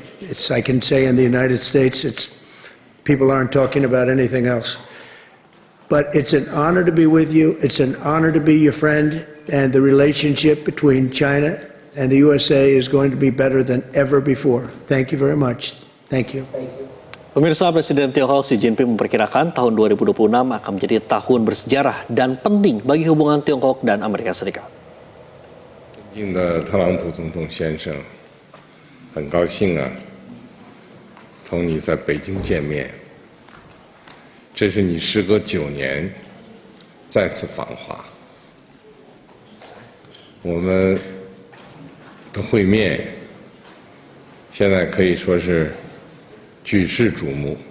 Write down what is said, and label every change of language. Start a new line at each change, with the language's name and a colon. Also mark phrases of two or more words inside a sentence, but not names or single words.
English: I can say in the United States, people aren't talking about anything else. But it's an honor to be with you. It's an honor to be your friend. And the relationship between China and the USA is going to be better than ever before. Thank you very much. Thank you.
Indonesian: Pemirsa, Presiden Tiongkok Xi Jinping memperkirakan tahun 2026 akan menjadi tahun bersejarah dan penting bagi hubungan Tiongkok dan Amerika Serikat.
Chinese: 尊敬的特朗普总统先生，很高兴同你在北京见面。这是你时隔9年再次访华，我们的会面现在可以说是 举世瞩目。